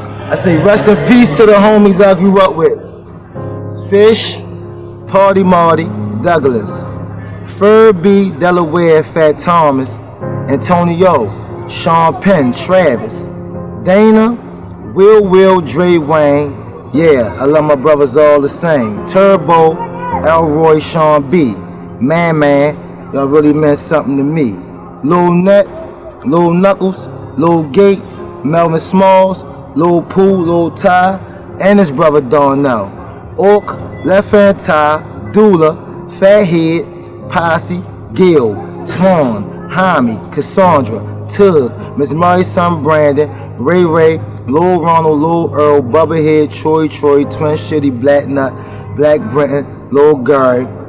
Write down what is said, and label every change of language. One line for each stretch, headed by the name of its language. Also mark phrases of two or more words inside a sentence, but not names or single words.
English: I say rest in peace to the homies I grew up with. Fish, Party Marty, Douglas, Furby, Delaware, Fat Thomas, Antonio, Sean Penn, Travis, Dana, Will, Dre Wayne. Yeah, I love my brothers all the same. Turbo, Elroy, Sean B, Man, y'all really meant something to me. Lil Net, Lil Knuckles, Lil Gate, Melvin Smalls, Lil Pooh, Lil Ty, and his brother Darnell. Orc, Left Hand Ty, Dula, Fathead, Posse, Gil, Twan, Jaime, Cassandra, Tug, Miss Mary's son Brandon, Ray, Lil Ronald, Lil Earl, Bubba Head, Troy, Twin Shitty, Black Nut, Black Brenton, Lil Gary.